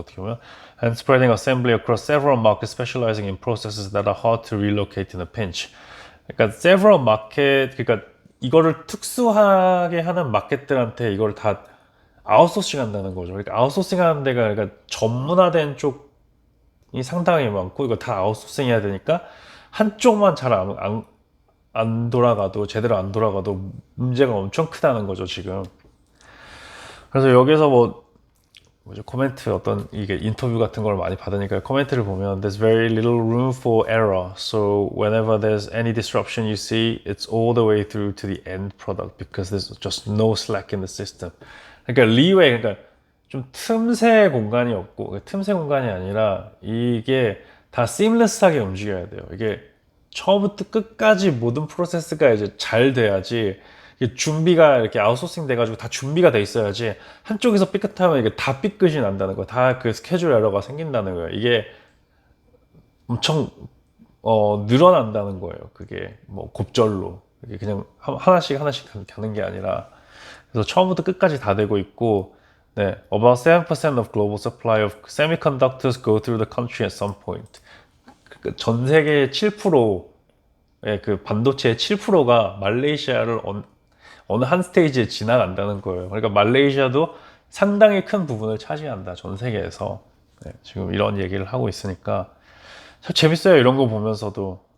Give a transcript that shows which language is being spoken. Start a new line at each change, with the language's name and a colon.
Korean: 어떻게 보면
English: and spreading assembly across several markets, specializing in processes that are hard to relocate in a pinch.
Korean: 그러니까 several market, 그러니까 이거를 특수하게 하는 마켓들한테 이걸 다 아웃소싱 한다는 거죠. 그러니까 아웃소싱 하는 데가 그러니까 전문화된 쪽이 상당히 많고 이거 다 아웃소싱 해야 되니까 한쪽만 잘 안 돌아가도 제대로 안 돌아가도 문제가 엄청 크다는 거죠, 지금. 그래서 여기서 코멘트 이게 인터뷰 같은 걸 많이 받으니까 코멘트를 보면
English: there's very little room for error. So whenever there's any disruption you see, it's all the way through to the end product because there's just no slack in the system.
Korean: 그러니까 그러니까 좀 틈새 공간이 없고 틈새 공간이 아니라 이게 다 seamless하게 움직여야 돼요. 이게 처음부터 끝까지 모든 프로세스가 이제 잘 돼야지 이게 준비가 이렇게 아웃소싱 돼가지고 다 준비가 돼 있어야지 한쪽에서 삐끗하면 이게 다 삐끗이 난다는 거, 다 그 스케줄 에러가 생긴다는 거예요. 이게 엄청 늘어난다는 거예요. 그게 뭐 곱절로 이게 그냥 하나씩 가는 게 아니라. 그래서 처음부터 끝까지 다 되고 있고, 네,
English: about 7% of global supply of semiconductors go through the country at some point.
Korean: 전 세계의 7%의 그 반도체의 7%가 말레이시아를 어느 한 스테이지에 지나간다는 거예요. 그러니까 말레이시아도 상당히 큰 부분을 차지한다, 전 세계에서. 네, 지금 이런 얘기를 하고 있으니까 참 재밌어요, 이런 거 보면서도.